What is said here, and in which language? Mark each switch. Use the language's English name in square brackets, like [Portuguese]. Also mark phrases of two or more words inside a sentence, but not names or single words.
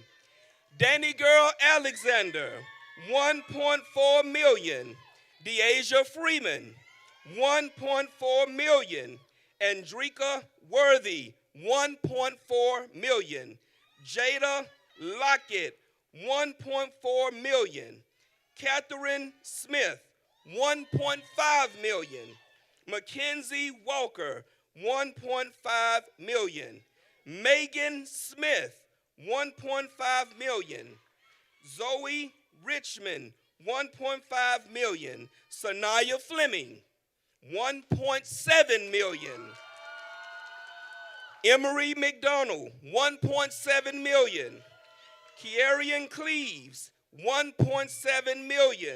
[English] Danny Girl Alexander, $1.4 million. Deasia Freeman, $1.4 million. Andrika Worthy, $1.4 million. Jada Lockett, $1.4 million. Catherine Smith, $1.5 million. Mackenzie Walker, $1.5 million. Megan Smith, $1.5 million. Zoe Richmond, $1.5 million. Sanaya Fleming, $1.7 million. Emery McDonald, 1.7 million. Kierian Cleaves, 1.7 million.